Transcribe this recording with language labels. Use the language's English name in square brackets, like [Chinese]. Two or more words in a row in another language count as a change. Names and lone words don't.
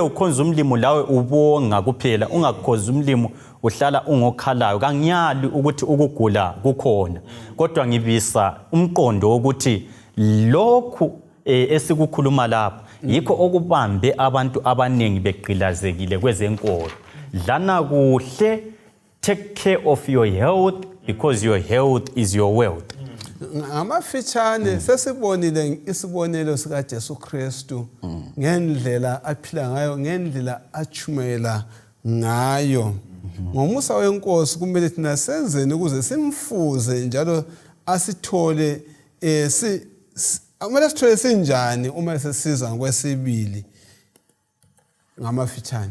[North Ndebele] ukhonze umlimo lawe ubonga kuphela ungakhonze umlimo uhlala ungokhalayo kangiyali ukuthi ukugula kukhona kodwa ngibisa umqondo ukuthi lokhu esikukhuluma lapha yikho okubambe abantu abanengi begqilazekile kwezenkolo dlana kuhle [English] take care of your health because your health is your wealth [North Ndebele] ngamafitshane sesibonile isibonelo sika Jesu Kristu ngendlela aphila ngayo ngendlela achumela ngayo ngomusa wenkosi kumele thina senzeni ukuze simfuze njalo asithole kumele sithole sinjani uma sesiza ngokwesibili ngamafitshane